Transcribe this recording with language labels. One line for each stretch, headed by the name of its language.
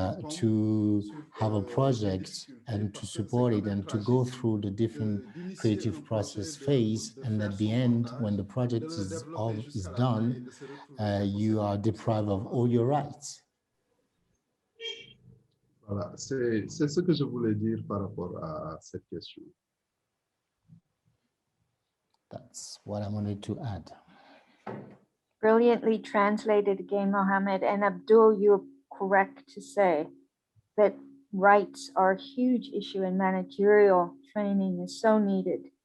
English: to have a project and to support it and to go through the different creative process phase, and at the end, when the project is done, you are deprived of all your rights.
French: Voilà, c'est ce que je voulais dire par rapport à cette question.
English: That's what I wanted to add. Brilliantly translated again, Mohammed. And Abdul, you're correct to say that rights are a huge issue and managerial training is so needed.